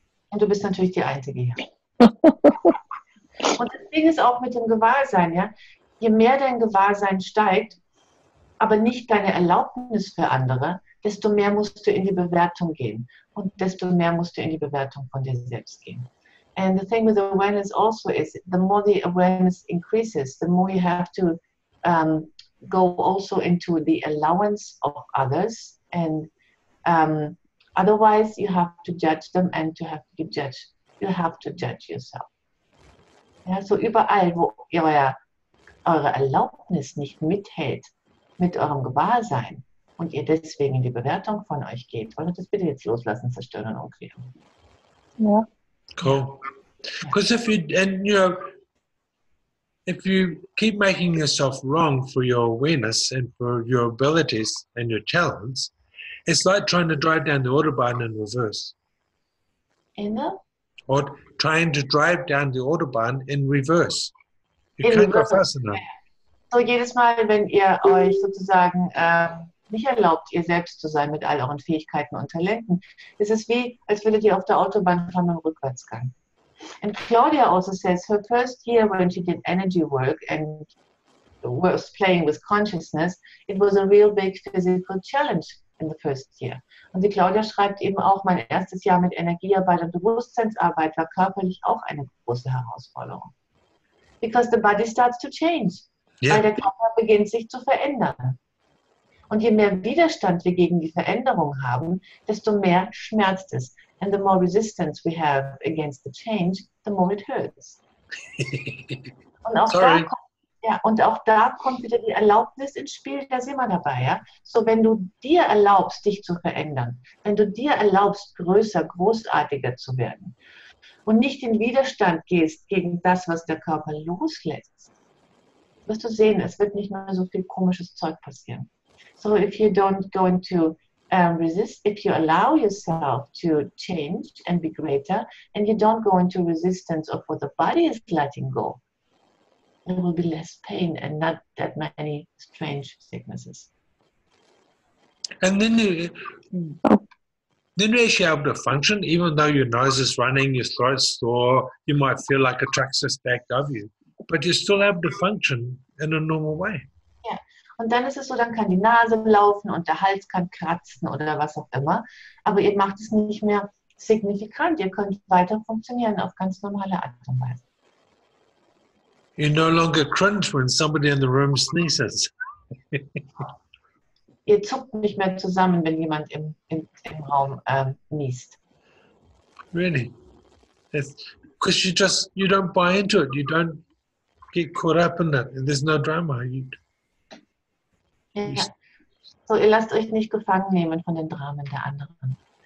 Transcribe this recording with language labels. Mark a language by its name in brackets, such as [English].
[German] Und du bist natürlich die Einzige hier. Und das Ding ist auch mit dem Gewahrsein, ja. Je mehr dein Gewahrsein steigt, aber nicht deine Erlaubnis für andere, desto mehr musst du in die Bewertung gehen. Und desto mehr musst du in die Bewertung von dir selbst gehen. [English] And the thing with awareness also is, the more the awareness increases, the more you have to go also into the allowance of others. And otherwise, you have to judge them and you have to judge yourself. [German] Ja, so überall, wo eure Erlaubnis nicht mithält mit eurem Gewahrsein und ihr deswegen in die Bewertung von euch geht, wollt ihr das bitte jetzt loslassen, zerstören und umkriegen. Ja. [English] Cool. Because if you keep making yourself wrong for your awareness and for your abilities and your talents, it's like trying to drive down the Autobahn in reverse. Or trying to drive down the Autobahn in reverse. You can't go fast enough. [German] So jedes Mal, wenn ihr euch sozusagen nicht erlaubt, ihr selbst zu sein mit all euren Fähigkeiten und Talenten, ist es wie, als würdet ihr auf der Autobahn fahren im Rückwärtsgang. [English] And Claudia also says her first year when she did energy work and was playing with consciousness, it was a real big physical challenge in the first year. [German] Und die Claudia schreibt eben auch, mein erstes Jahr mit Energiearbeit und Bewusstseinsarbeit war körperlich auch eine große Herausforderung. [English] Because the body starts to change. Yeah. [German] Weil der Körper beginnt sich zu verändern. Und je mehr Widerstand wir gegen die Veränderung haben, desto mehr schmerzt es. [English] And the more resistance we have against the change, the more it hurts. [German] Und auch da kommt wieder die Erlaubnis ins Spiel, da sind wir dabei. Ja? So, wenn du dir erlaubst, dich zu verändern, wenn du dir erlaubst, größer, großartiger zu werden und nicht in Widerstand gehst gegen das, was der Körper loslässt, wirst du sehen, es wird nicht mehr so viel komisches Zeug passieren. [English] So, if you don't go into resist, if you allow yourself to change and be greater, and you don't go into resistance of what the body is letting go, there will be less pain and not that many strange sicknesses. And then you're actually able to function, even though your nose is running, your throat's sore, you might feel like a truck's just backed over you, but you're still able to function in a normal way. [German] Ja, und dann ist es so, dann kann die Nase laufen und der Hals kann kratzen oder was auch immer, aber ihr macht es nicht mehr signifikant, ihr könnt weiter funktionieren auf ganz normale Art und Weise. [English] You no longer cringe when somebody in the room sneezes. [German] Ihr zuckt nicht mehr zusammen, wenn jemand im Raum niest. [English] Really? Because you don't buy into it. You don't get caught up in it. There's no drama. [German] Ja. So, ihr lasst euch nicht gefangen nehmen von den Dramen der anderen.